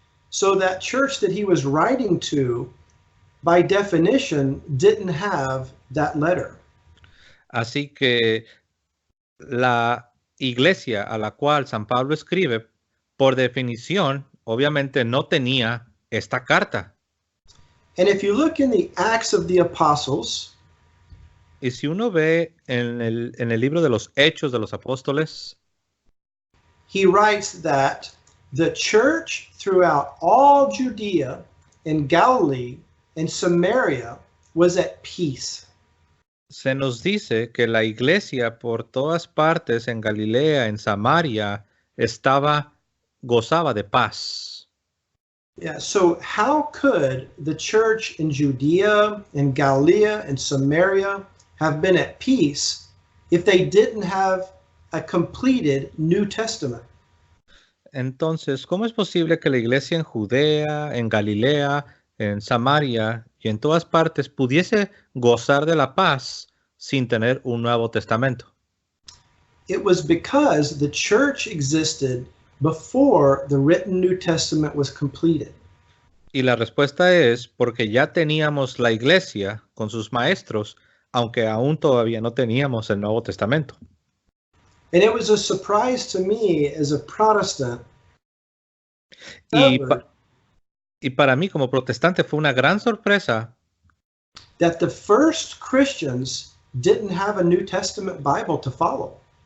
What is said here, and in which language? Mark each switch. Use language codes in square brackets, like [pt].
[en] So that church that he was writing to, by definition, didn't have that letter. [es] Así que la iglesia a la cual San Pablo escribe, por definición, obviamente no tenía esta carta. [en] And if you look in the Acts of the Apostles, [es] Y si uno ve en el libro de los Hechos de los Apóstoles, [en] he writes that the church throughout all Judea and Galilee and Samaria was at peace. [es] se nos dice que la iglesia por todas partes en Galilea, en Samaria, gozaba de paz. [en] Yeah, so how could the church in Judea and Galilee and Samaria have been at peace if they didn't have a completed New Testament? [es] Entonces, ¿cómo es posible que la iglesia en Judea, en Galilea, en Samaria y en todas partes pudiese gozar de la paz sin tener un Nuevo Testamento? [en] It was because the church existed before the written New Testament was completed. [es] Y la respuesta es porque ya teníamos la iglesia con sus maestros, aunque aún todavía no teníamos el Nuevo Testamento. [en] And it was a surprise to me as a Protestant. [es] Y para mí como protestante fue una gran sorpresa [en] That the first Christians didn't have a New Testament Bible to follow.